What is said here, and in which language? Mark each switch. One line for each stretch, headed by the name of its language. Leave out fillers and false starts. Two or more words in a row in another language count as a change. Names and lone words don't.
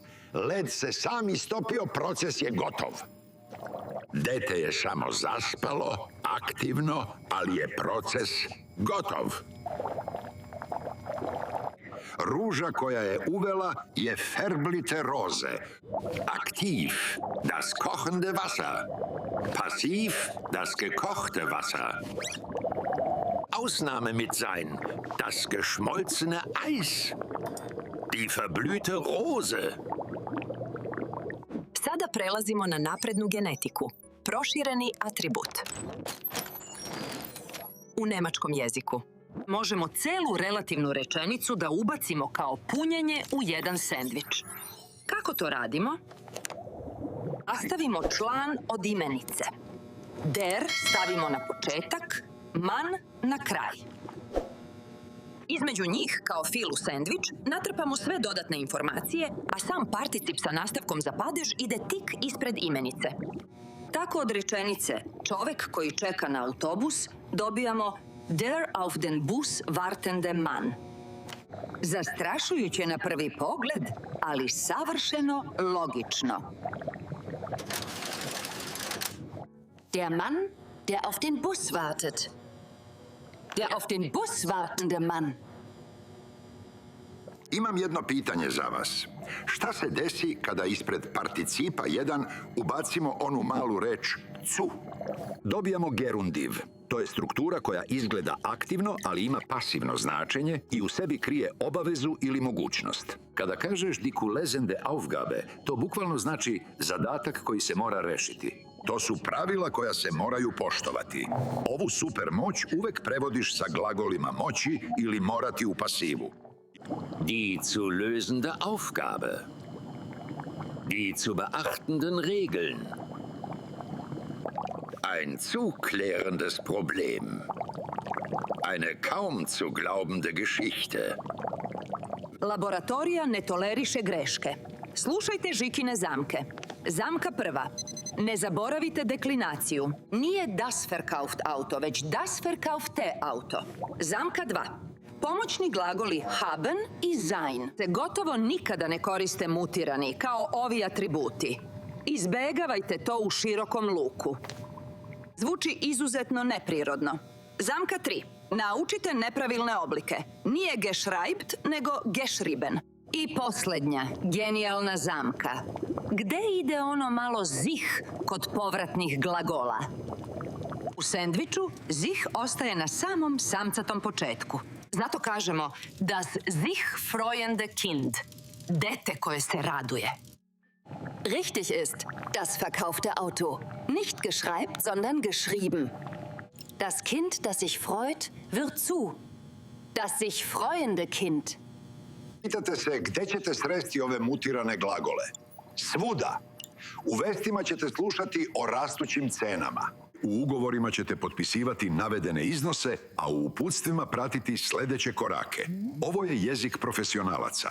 Serbian: Led se sam istopio, proces je gotov. Dete je samo zaspalo, aktivno, ali je proces gotov. Ruža koja je uvela je
German: ferblite roze. Aktiv, das kochende Wasser. Passiv, das gekochte Wasser. Ausnahme mit sein, das geschmolzene Eis. Die verblühte Rose.
Serbian: Sada prelazimo na naprednu genetiku. Prošireni atribut. U nemačkom jeziku možemo celu relativnu rečenicu da ubacimo kao punjenje u jedan sendvič. Kako to radimo? Stavimo član od imenice. Der stavimo na početak, Mann na kraj. Između njih, kao fil u sendvič, natrpamo sve dodatne informacije, a sam particip sa nastavkom za padež ide tik ispred imenice. Tako od rečenice čovek koji čeka na autobus dobijamo
German: der auf den Bus wartende Mann.
Serbian: Zastrašujuće na prvi pogled, ali savršeno logično.
German: Der Mann, der auf den Bus wartet. Der auf den Bus wartende Mann.
Serbian: Imam jedno pitanje za vas. Šta se desi kada ispred participa 1 ubacimo onu malu reč zu? Dobijamo gerundiv. To je struktura koja izgleda aktivno, ali ima pasivno značenje i u sebi krije obavezu ili mogućnost. Kada kažeš
German: die lesende Aufgabe,
Serbian: to bukvalno znači zadatak koji se mora rešiti. To su pravila koja se moraju poštovati. Ovu super moć uvek prevodiš sa glagolima moći ili morati u pasivu.
German: Die zu lösende Aufgabe. Die zu beachtenden Regeln. Ein zu klärendes Problem. Eine kaum zu glaubende Geschichte.
Serbian: Laboratorija ne toleriše greške. Slušajte Žikine zamke. Zamka prva. Ne zaboravite deklinaciju. Nije
German: das Verkauft auto,
Serbian: već
German: das Verkaufte auto.
Serbian: Zamka 2. Pomoćni glagoli haben i sein se gotovo nikada ne koriste mutirani, kao ovi atributi. Izbegavajte to u širokom luku. Zvuči izuzetno neprirodno. Zamka 3. Naučite nepravilne oblike. Nije geschreibt, nego geschrieben. I posljednja, genijalna zamka. Gde ide ono malo zich kod povratnih glagola? U sendviču zich ostaje na samom samcatom početku. Zato kažemo
German: das sich freuende Kind.
Serbian: Dete koje se raduje.
German: Richtig ist, das verkaufte Auto. Nicht geschreibt, sondern geschrieben. Das Kind, das sich freut, wird zu. Das sich freuende Kind.
Serbian: Pitate se gde ćete sresti ove mutirane glagole? Svuda. U vestima ćete slušati o rastućim cenama. U ugovorima ćete potpisivati navedene iznose, a u uputstvima pratiti sljedeće korake. Ovo je jezik profesionalaca.